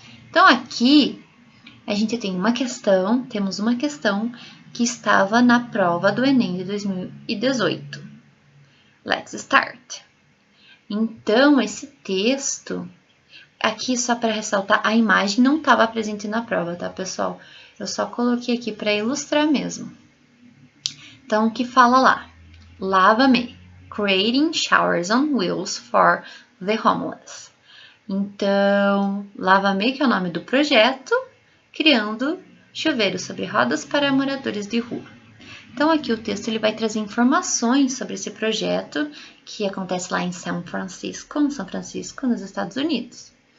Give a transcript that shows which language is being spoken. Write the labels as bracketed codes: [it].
[pt] Então, aqui a gente tem temos uma questão que estava na prova do Enem de 2018. [en] Let's start. [pt] Então, esse texto, aqui só para ressaltar, a imagem não estava presente na prova, tá, pessoal? Eu só coloquei aqui para ilustrar mesmo. Então, o que fala lá? [en] Lava-me, creating showers on wheels for the homeless. [pt] Então, Lava-me, que é o nome do projeto, criando chuveiros sobre rodas para moradores de rua. Então, aqui o texto ele vai trazer informações sobre esse projeto que acontece lá em São Francisco, nos Estados Unidos.